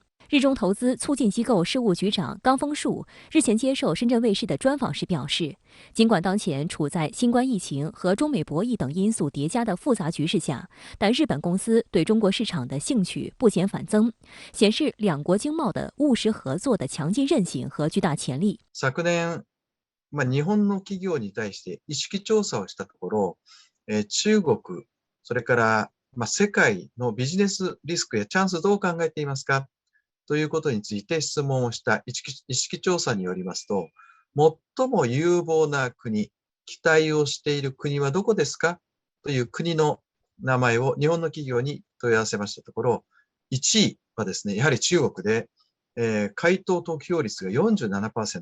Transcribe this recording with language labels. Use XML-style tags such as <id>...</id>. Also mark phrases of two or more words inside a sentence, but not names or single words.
<zh>日中投资促进机构事务局长冈丰树日前接受深圳卫视的专访时表示，尽管当前处在新冠疫情和中美博弈等因素叠加的复杂局势下，但日本公司对中国市场的兴趣不减反增，显示两国经贸的务实合作的強劲韧性和巨大潜力。</zh> <ja>昨年、日本の企業に対して意識調査をしたところ、中国、それから世界のビジネスリスクやチャンスどう考えていますかということについて質問をした意識調査によりますと、最も有望な国、期待をしている国はどこですかという国の名前を日本の企業に問い合わせましたところ、1位はですね、やはり中国で、回答得票率が 47%。</ja>